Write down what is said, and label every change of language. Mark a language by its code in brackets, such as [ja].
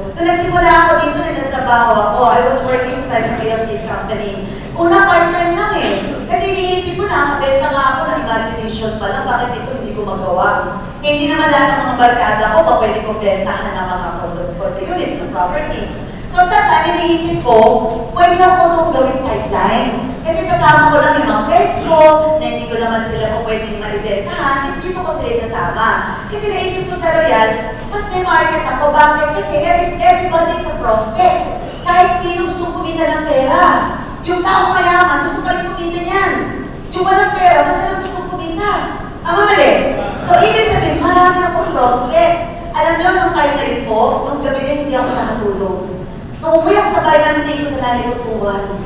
[tl] Nung nagsimula ako dito, nagtatrabaho ako. [en] I was working sa real estate company. [tl] Una, part-time lang eh. Kasi iniisip ko na, nakabenta nga ako ng imagination pa lang, bakit ito hindi ko magawa? Eh, hindi naman lahat ng mga barkada ko, pa pwede kong bentahan ng mga condo units, ng properties. So, [en] at that time, [tl] iniisip ko, pwede ako itong gawin sideline. Kasi kasama ko lang yung mga friends ko, na hindi ko naman sila kung pwedeng maibentahan, dito ko sila isasama. Kasi naisip ko sa Royal, mas may market ako. Bakit? Kasi [en] everybody is a prospect. [tl] Kahit sino gusto kumita ng pera. Yung tao mayaman, gusto pa rin kumita niyan. Yung walang pera, mas lang gusto kumita. Tama mali? So, ibig sabihin, marami akong prospects. Alam niyo, nung kahit na rin po, nung gabi na hindi ako nakatulog. Nung umuwi ako sa bahay namin, hindi ko sa nanay ko tuwan.